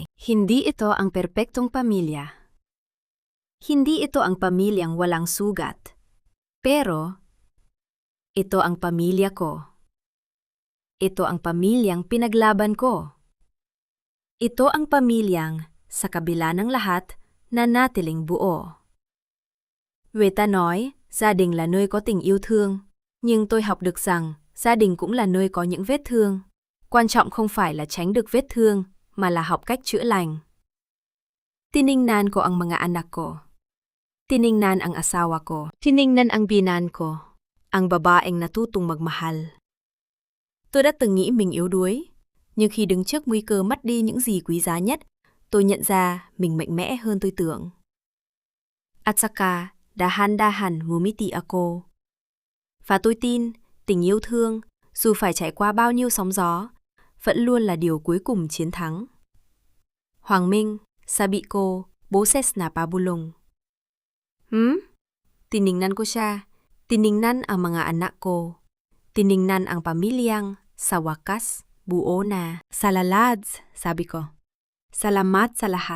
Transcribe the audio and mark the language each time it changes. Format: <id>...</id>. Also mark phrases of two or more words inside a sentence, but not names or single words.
<tl>Hindi ito ang perpektong pamilya. Hindi ito ang pamilyang walang sugat. Pero, ito ang pamilya ko. Ito ang pamilyang pinaglaban ko. Ito ang pamilyang, sa kabila ng lahat, nanatiling buo.</tl> <vi>Về ta nói, gia đình là nơi có tình yêu thương. Nhưng tôi học được rằng, gia đình cũng là nơi có những vết thương. Quan trọng không phải là tránh được vết thương, mà là học cách chữa lành.</vi> <tl>Tiningnan ko ang mga anak ko. Tiningnan ang asawa ko. Tiningnan ang binan ko. Ang babaeng natutong magmahal.</tl> <vi>Tôi đã từng nghĩ mình yếu đuối, nhưng khi đứng trước nguy cơ mất đi những gì quý giá nhất, tôi nhận ra mình mạnh mẽ hơn tôi tưởng.</vi> <tl>At saka, dahan-dahan ngumiti ako.</tl> <vi>Và tôi tin, tình yêu thương, dù phải trải qua bao nhiêu sóng gió, vẫn luôn là điều cuối cùng chiến thắng.</vi> <tl>Hoàng Minh, sabi ko, boses na pabulong. Tiningnan ko siya. Tiningnan ang mga anak ko. Tiningnan ang pamilyang, sa wakas, buo na. Salalads, sabi ko. Salamat sa lahat.</tl>